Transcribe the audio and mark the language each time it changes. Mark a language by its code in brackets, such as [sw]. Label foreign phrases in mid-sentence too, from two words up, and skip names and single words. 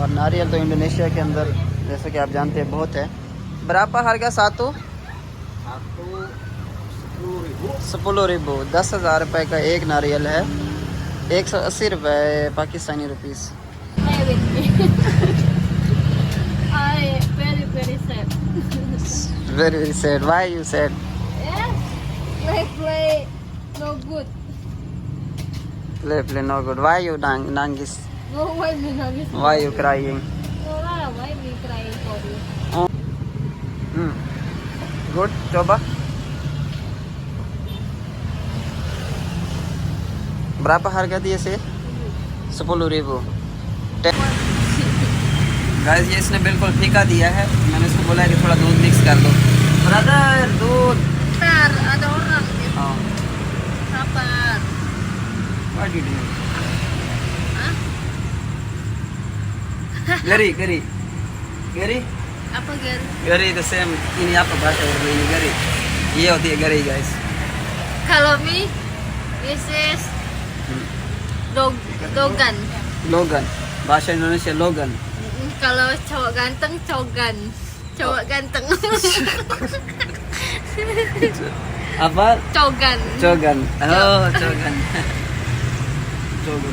[hi] और नारियल तो इंडोनेशिया के अंदर जैसे कि आप जानते हैं बहुत है। बराबर [id] harga satu? [hi] 10,000, 10,000 रुपये का एक नारियल है। 180 रुपये पाकिस्तानी रुपीस। [en] Very sad. Very sad. Why you sad? Play no good. Play no good. Why you nangis? No, why me nangis? Why you crying? No, why me crying for you? Good. [id] Coba. Berapa harga dia sih? 10.000. [hi] गाइस ये इसने बिल्कुल फीका दिया है, मैंने इसको बोला है कि थोड़ा दूध मिक्स कर दो। ब्रदर दूध। [id] Bentar, ada orang. [hi] हाँ। [id] Sabar. [en] What did you? Hah? [hi] Gari, gari, gari, [id] Apa Gar? gari itu same. Ini apa bahasa Urdu ini gari? [hi] ये होती है गरी गाइस। [id] Kalau mi, [en] this is dogan. [id] लोगन, bahasa Indonesia लोगन। Kalau cowok ganteng, cogan. Cowok ganteng. apa? Cogan. Cogan. Oh, cogan. Cogan.